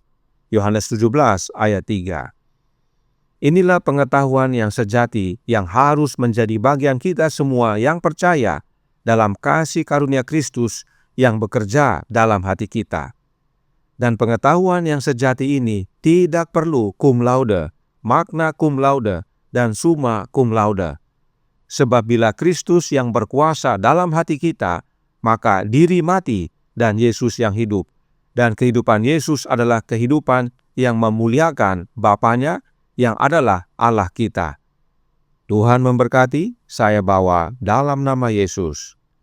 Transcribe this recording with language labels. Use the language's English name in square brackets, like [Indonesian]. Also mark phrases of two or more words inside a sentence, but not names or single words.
[Indonesian] Yohanes 17 ayat 3. Inilah pengetahuan yang sejati yang harus menjadi bagian kita semua yang percaya dalam kasih karunia Kristus yang bekerja dalam hati kita. Dan pengetahuan yang sejati ini tidak perlu [Latin] cum laude, magna cum laude, [Indonesian] dan [Latin] summa cum laude. [Indonesian] Sebab bila Kristus yang berkuasa dalam hati kita, maka diri mati dan Yesus yang hidup. Dan kehidupan Yesus adalah kehidupan yang memuliakan Bapanya yang adalah Allah kita. Tuhan memberkati, saya bawa dalam nama Yesus.